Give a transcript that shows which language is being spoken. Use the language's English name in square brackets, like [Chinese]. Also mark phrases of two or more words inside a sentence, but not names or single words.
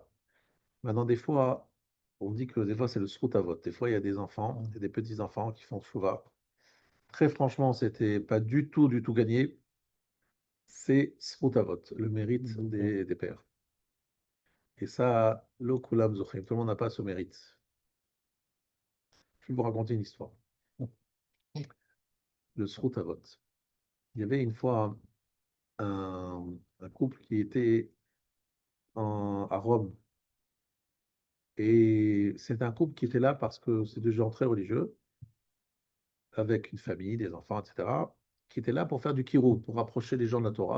[French] Maintenant, des fois, on dit que des fois, c'est le [Hebrew] זכות אבות. [French] Des fois, il y a des enfants, et des petits-enfants qui font tchouva. Très franchement, c'était pas du tout gagné. C'est [Hebrew] זכות אבות, [French] le mérite des pères. Et ça, [Hebrew] לא כולם זוכים, [French] tout le monde n'a pas ce mérite. Je vais vous raconter une histoire. Le [Hebrew] זכות אבות. [French] Il y avait une fois un couple qui était à Rome. Et c'est un couple qui était là parce que c'est des gens très religieux, avec une famille, des enfants, etc., qui étaient là pour faire du kirou, pour rapprocher les gens de la Torah.